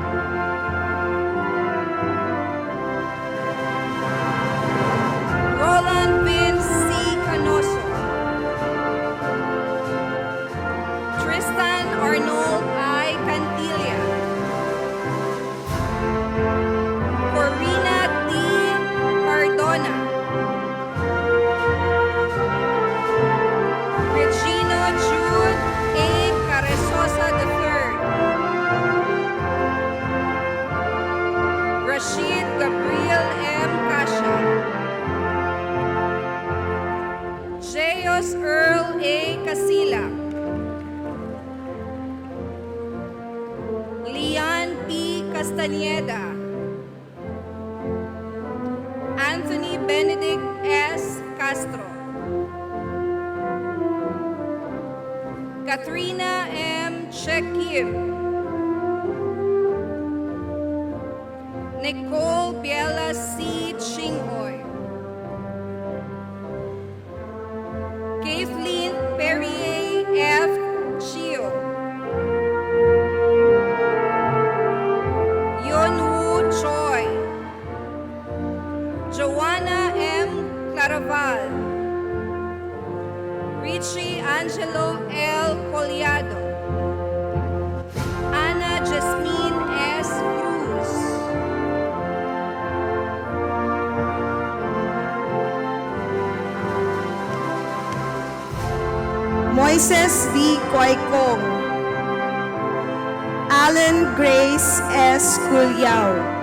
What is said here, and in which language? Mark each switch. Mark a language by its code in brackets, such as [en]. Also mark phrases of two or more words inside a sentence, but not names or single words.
[en] Roland Vince C. Canoso. Tristan Arnold I. Cantilla. Corina T. Cardona. Regina Jude A. Caresosa III. Rashid Gabriel M. Casha. Jeos Earl A. Casila. Lian P. Castañeda. Anthony Benedict S. Castro. Katrina M. Chekim. Nicole Biela C. Chingoy. Kathleen Perrier F. Chio. Yonwoo Choi. Joanna M. Claraval. Richie Angelo L. Collado. Ana Jasmine S. Cruz. Moises D. Coycong. Alan Grace S. Culiao.